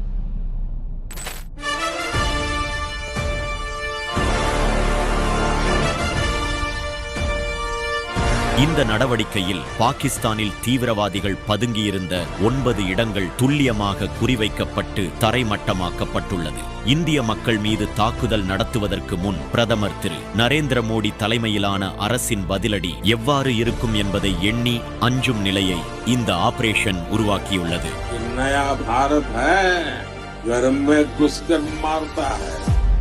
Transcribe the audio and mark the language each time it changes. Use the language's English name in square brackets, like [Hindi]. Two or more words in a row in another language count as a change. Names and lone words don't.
[Tamil] இந்த நடவடிக்கையில் பாகிஸ்தானில் தீவிரவாதிகள் பதுங்கியிருந்த 9 இடங்கள் துல்லியமாக குறிவைக்கப்பட்டு தரைமட்டமாக்கப்பட்டுள்ளது. இந்திய மக்கள் மீது தாக்குதல் நடத்துவதற்கு முன் பிரதமர் திரு நரேந்திர மோடி தலைமையிலான அரசின் பதிலடி எவ்வாறு இருக்கும் என்பதை எண்ணி அஞ்சும் நிலையை இந்த ஆபரேஷன் உருவாக்கியுள்ளது. [Hindi] नया भारत है, घर में घुसकर मारता है।